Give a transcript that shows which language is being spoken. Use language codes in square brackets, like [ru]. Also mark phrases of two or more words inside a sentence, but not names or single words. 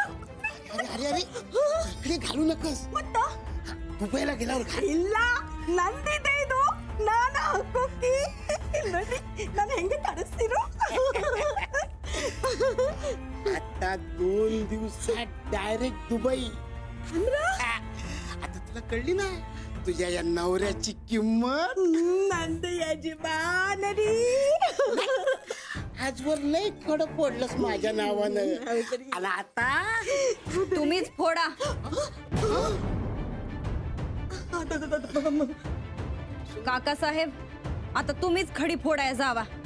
[mr] अरे अरे इकडे घालू नकस. दुबईला गेल्यावर घाल. [kn] ಇಲ್ಲ ನಂದಿದೆ ಇದು. ನಾನು ಹಾಕೋಕಿ ನೋಡಿ ನಾನು ಹೆಂಗೆ ತರಿಸ್ತೀರೋ. [mr] आता 2 दिवसात डायरेक्ट दुबई. आता तुला कळली ना तुझ्या या नवऱ्याची किंमत. [kn] ನಂದು ಯಜಮಾನರಿ. [mr] आजवर लय खडं पडलंस माझ्या नावानं. आणि आता तुम्हीच फोडा. काका साहेब आता तुम्हीच खडी फोडाय जावा.